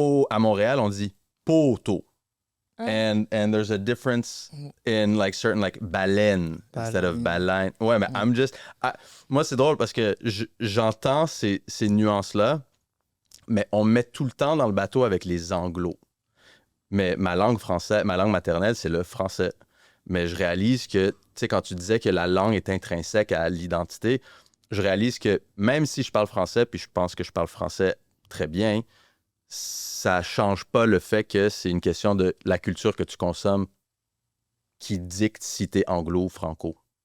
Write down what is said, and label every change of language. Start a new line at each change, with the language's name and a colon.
French: À Montréal, on dit poteau.
English: And there's a difference in like certain like baleine instead of baleine.
French: Ouais, mais moi, c'est drôle parce que j'entends ces nuances-là, mais on met tout le temps dans le bateau avec les anglos. Mais ma langue maternelle, c'est le français. Mais je réalise que, tu sais, quand tu disais que la langue est intrinsèque à l'identité, je réalise que même si je parle français, puis je pense que je parle français très bien, ça change pas le fait que c'est une question de la culture que tu consommes qui dicte si t'es anglo ou franco.